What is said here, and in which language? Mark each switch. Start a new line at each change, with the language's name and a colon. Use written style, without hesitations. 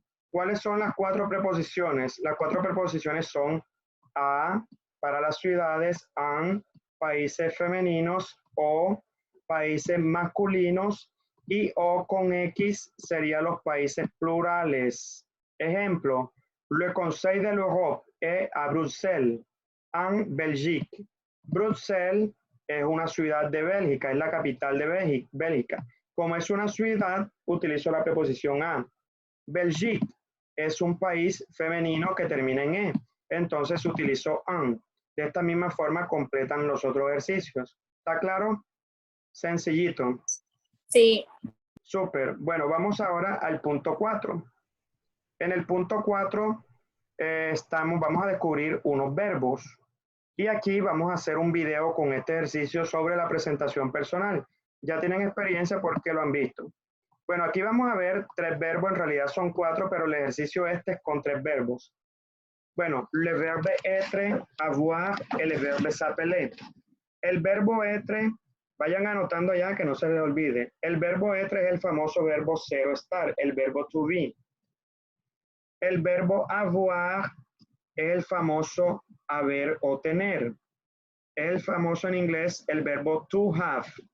Spanish: ¿Cuáles son las 4 preposiciones? Las 4 preposiciones son a para las ciudades, an, países femeninos, o, países masculinos, y o con X serían los países plurales.
French: Ejemplo, le Conseil de l'Europe est à Bruxelles, en Belgique.
Spanish: Bruxelles es una ciudad de Bélgica, es la capital de Bélgica. Como es una ciudad, utilizo la preposición a.
French: Belgique
Spanish: es un país femenino que termina en E, entonces utilizo en. De esta misma forma completan los otros ejercicios. ¿Está claro? Sencillito. Sí. Súper. Bueno, vamos ahora al punto 4. En el punto 4 vamos a descubrir unos verbos. Y aquí vamos a hacer un video con este ejercicio sobre la presentación personal. Ya tienen experiencia porque lo han visto. Bueno, aquí vamos a ver 3 verbos, en realidad son 4, pero el ejercicio este es con 3 verbos.
French: Bueno, le verbe être, avoir, et le verbe s'appeler.
Spanish: El verbo
French: être,
Spanish: vayan anotando ya que no se les olvide. El verbo
French: être
Spanish: es el famoso verbo ser o estar, el verbo to be. El verbo
French: avoir
Spanish: es el famoso haber o tener. Es el famoso en inglés el verbo to have.